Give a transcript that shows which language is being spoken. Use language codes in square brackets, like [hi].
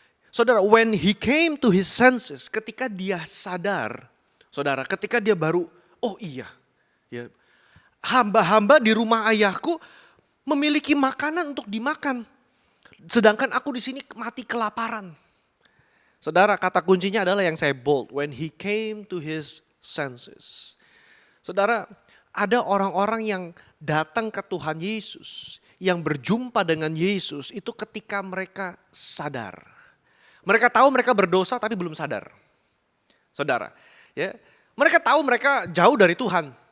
[id] Saudara, [en] when he came to his senses, [id] ketika dia sadar, saudara, ketika dia baru, oh iya, ya, hamba-hamba di rumah ayahku memiliki makanan untuk dimakan. Sedangkan aku di sini mati kelaparan. Saudara, kata kuncinya adalah yang saya bold. [en] When he came to his senses. [id] Saudara, ada orang-orang yang datang ke Tuhan Yesus. Yang berjumpa dengan Yesus itu ketika mereka sadar. Mereka tahu mereka berdosa tapi belum sadar. Saudara, ya, mereka tahu mereka jauh dari Tuhan.